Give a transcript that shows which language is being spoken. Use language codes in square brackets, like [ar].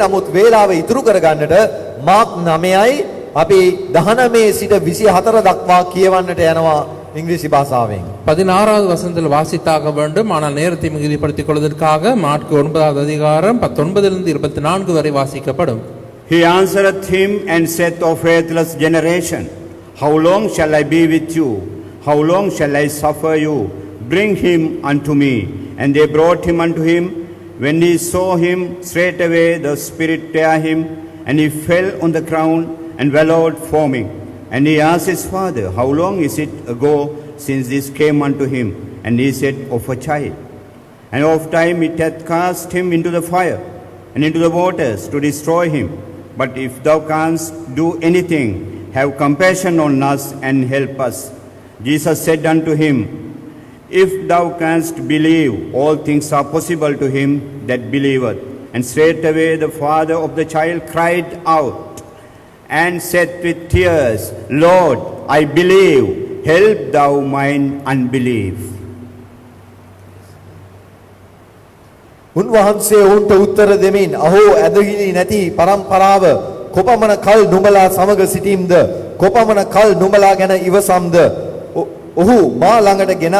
[si] නමුත් වේලාව ඉතුරු කරගන්නට මාක් 9යි අපි 19 සිට 24 දක්වා කියවන්නට යනවා ඉංග්‍රීසි භාෂාවෙන්. [ta] 16வது வசனத்தில் வாசித்தாக வேண்டும். ஆனால் நேரத்தை மிகுதிப்படுத்திக் கொள்வதற்காக மாற்கு 9வது அதிகாரம் 19 இருந்து 24 வரை வாசிக்கப்படும். [en] He answered him and said, O faithless generation, how long shall I be with you? How long shall I suffer you? Bring him unto me. And they brought him unto him. When he saw him, straightway the spirit tear him, and he fell on the ground and wallowed foaming. And he asked his father, how long is it ago since this came unto him? And he said, of a child. And of time it hath cast him into the fire and into the waters to destroy him. But if thou canst do anything, have compassion on us and help us. Jesus said unto him, if thou canst believe, all things are possible to him that believeth. And straightway the father of the child cried out and said with tears, Lord, I believe, help thou mine unbelief. [si] උන්වහන්සේ ඔවුන්ට උත්තර දෙමින් අහෝ ඇදහිලි නැති පරම්පරාව කොපමණ කල් නුඹලා සමග සිටීම්ද කොපමණ කල් නුඹලා ගැන ඉවසම්ද ඔහු මා ළඟට